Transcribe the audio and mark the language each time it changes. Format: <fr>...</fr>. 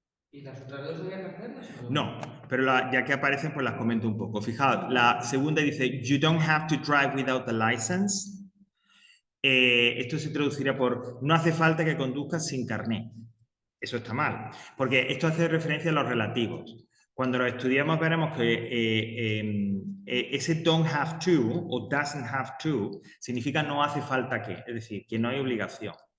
<es>¿Y las otras dos había que hacerlas? No, pero ya que aparecen, pues las comento un poco. Fijaos, la segunda dice,</es> <en>you don't have to drive without a license.</en> <es>Esto se traduciría por, no hace falta que conduzcas sin carnet. Eso está mal, porque esto hace referencia a los relativos. Cuando lo estudiamos veremos que ese</es> <en>don't have to</en> <es>o</es> <en>doesn't have to</en> <es>significa no hace falta que, es decir, que no hay obligación.</es>